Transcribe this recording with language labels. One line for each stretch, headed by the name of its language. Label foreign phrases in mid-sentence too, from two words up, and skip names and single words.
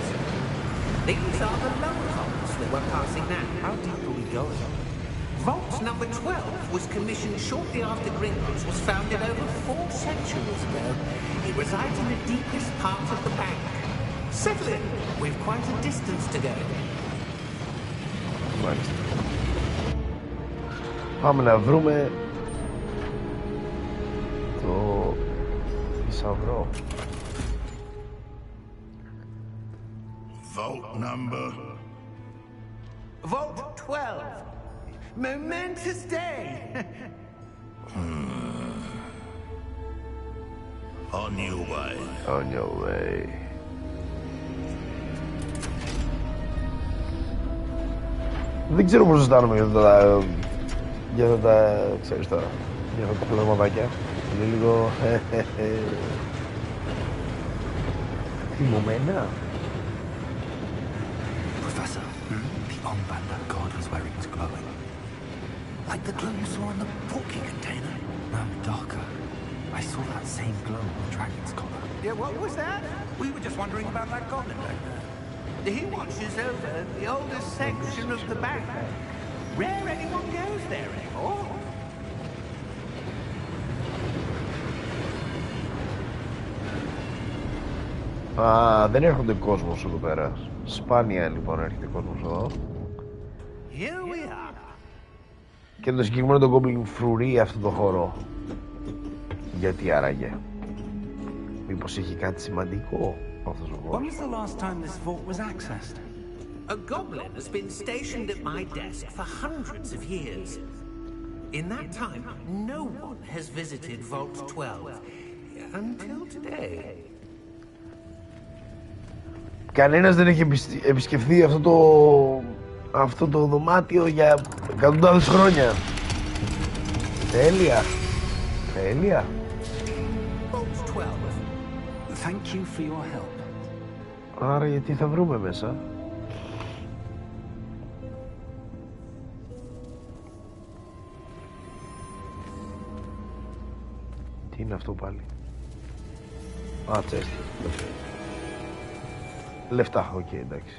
English: These are the lower vaults that we're passing now. How deep are we going? Vault number 12 was commissioned shortly after Gringotts was founded over 4 centuries ago. It resides in the deepest part of the bank. Settle in. We've quite a distance to go.
Greek: Μάλιστα. Πάμε να βρούμε το θησαυρό.
English: Vault number... Vault 12. Momentous day. On your way. On your way.
Greek: Δεν ξέρω πώς αισθάνομαι για αυτά τα, ξέρεις τώρα, για αυτά τα πλεγματάκια. Είναι λίγο... θυμωμένα.
English: Professor, the armband that guard was wearing was glowing. Like the glow you saw on the porky container. No, darker. I saw that same glow on the dragon's collar. Yeah, what was that? We were just wondering about that goblin back there. He watches over the oldest section of the bank. Rare anyone goes there anymore.
Greek: Α, δεν έρχονται κόσμος εδώ πέρα. Σπάνια λοιπόν έρχεται κόσμος εδώ.
English: Here we are.
Greek: Και το συγκεκριμένο το Goblin φρουρεί αυτό το χώρο. Γιατί άραγε? Μήπως έχει κάτι σημαντικό αυτός ο
English: When
Greek: χώρος?
English: was the last time this vault was accessed? A goblin has been stationed at my desk for hundreds of years. In that time, no one has visited Vault 12 until today.
Greek: Κανένας δεν έχει επισκεφθεί αυτό το δωμάτιο για εκατοντάδες χρόνια. Τέλεια. Τέλεια.
English: Vault 12. Thank you for your help.
Greek: Άρα γιατί θα βρούμε μέσα? Τι είναι αυτό πάλι? Α, τσέστη. Λεφτά, οκ, εντάξει.